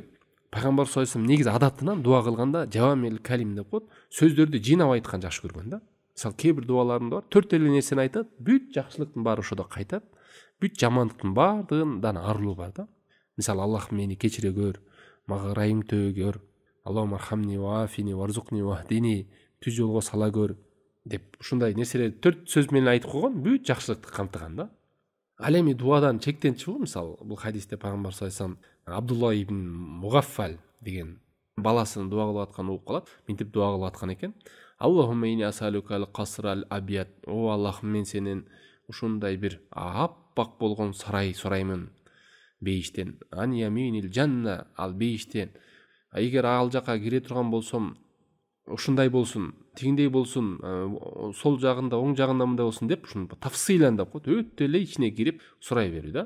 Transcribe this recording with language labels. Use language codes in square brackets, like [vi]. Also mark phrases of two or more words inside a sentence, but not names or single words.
[ky] Пайгамбар [ar] صلى الله عليه وسلم [ky] негизи адатынан дуа кылганда [ar] جوامع الكلم [ky] деп коет, сөздөрдү жыйнап айткан жакшы көргөн да. Мисалы кээ бир дуаларында бар, 4 эле нерсени айтат, бүт жакшылыктын баары ошодо кайтат, бүт жамандыктын баардыгынан арылуу бар да. Мисалы Аллах мени кечире көр, мага ырайым төгөр, [ar] اللهم ارحمني وعافني وارزقني واهدني, [ky] түз жолго сала көр деп ушундай нерселерди 4 сөз менен айтып койгон, бүт жакшылыкты камтыган да. Ал эми дуадан чектен чыгуу, мисалы бул хадисте пайгамбар [ar] صلى الله عليه وسلم [ky] Абдулла ибн Мугаффал деген баласын дуа кылып аткан угуп калат, минтип дуа кылып аткан экен. [ar] اللهم إني أسألك القصر الأبيض. [ky] О Аллахым, мен сенен ушундай бир аппак болгон сарай сураймын бейиштен. [ar] عن يمين الجنة, [ky] ал бейиштен. Эгер ал жака кире турган болсом, ушундай болсун, тигиндей болсун, сол жагында, оң жагында мындай болсун деп, ушуну тафсиландап коет, өтө эле ичине кирип сурай берүү да.